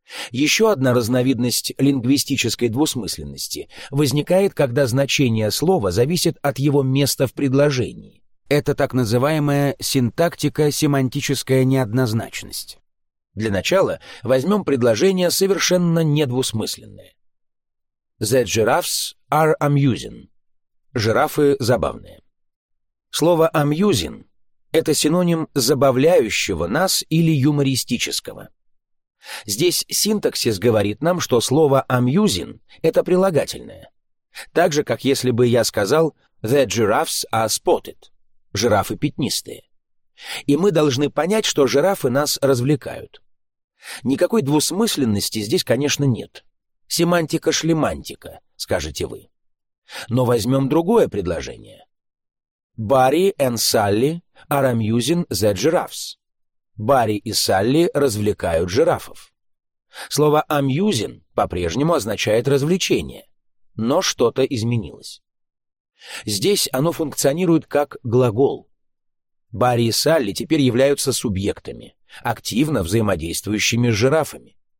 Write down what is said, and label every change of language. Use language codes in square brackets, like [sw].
[ru] Еще одна разновидность лингвистической двусмысленности возникает, когда значение слова зависит от его места в предложении. Это так называемая синтактика-семантическая неоднозначность. Для начала возьмем предложение совершенно недвусмысленное. [en] The giraffes are amusing. [ru] Жирафы забавные. Слово amusing — это синоним забавляющего нас или юмористического. Здесь синтаксис говорит нам, что слово amusing — это прилагательное. Так же, как если бы я сказал [en] The giraffes are spotted. [ru] Жирафы пятнистые. И мы должны понять, что жирафы нас развлекают. Никакой двусмысленности здесь, конечно, нет. Семантика-шлемантика, скажете вы. Но возьмем другое предложение. [en] Барри и Салли are amusing the giraffes. [ru] Барри и Салли развлекают жирафов. Слово amusing по-прежнему означает развлечение. Но что-то изменилось. Здесь оно функционирует как глагол. Барри и Салли теперь являются субъектами, активно взаимодействующими с жирафами.